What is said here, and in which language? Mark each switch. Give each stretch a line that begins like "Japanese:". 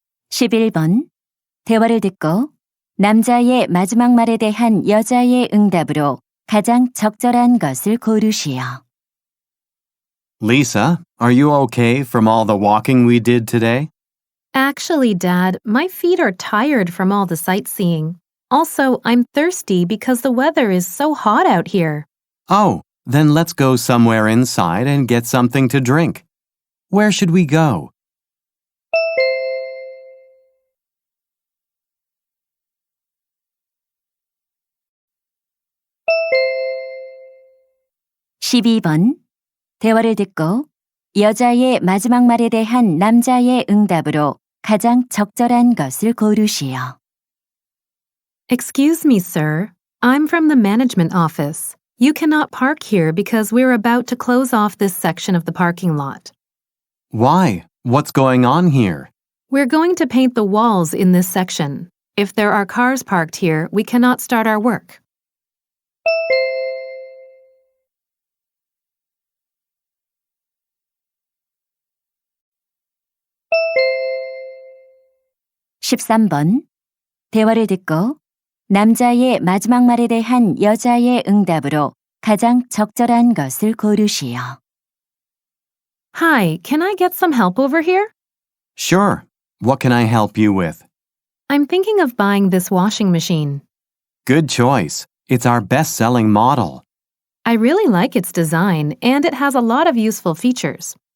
Korean: (11번) 대화를 듣고 남자의 마지막 말에 대한 여자의 응답으로 가장 적절한 것을 고르시오.
English: Lisa, are you okay from all the walking we did today? Actually, Dad, my feet are tired from all the sightseeing. Also, I'm thirsty because the weather is so hot out here. Oh, then let's go somewhere inside and get something to drink. Where should we go?
Korean: (12번) 대화를 듣고 여자의 마지막 말에 대한 남자의 응답으로 가장 적절한 것을 고르시오.
English: Excuse me, sir. I'm from the management office. You cannot park here because we're about to close off this section of the parking lot. Why? What's going on here? We're going to paint the walls in this section. If there are cars parked here, we cannot start our work.
Korean: 13번. 대화를 듣고 남자의 마지막 말에 대한 여자의 응답으로 가장 적절한 것을 고르시오.
English: Hi, can I get some help over here? Sure. What can I help you with? I'm thinking of buying this washing machine. Good choice. It's our best-selling model. I really like its design, and it has a lot of useful features.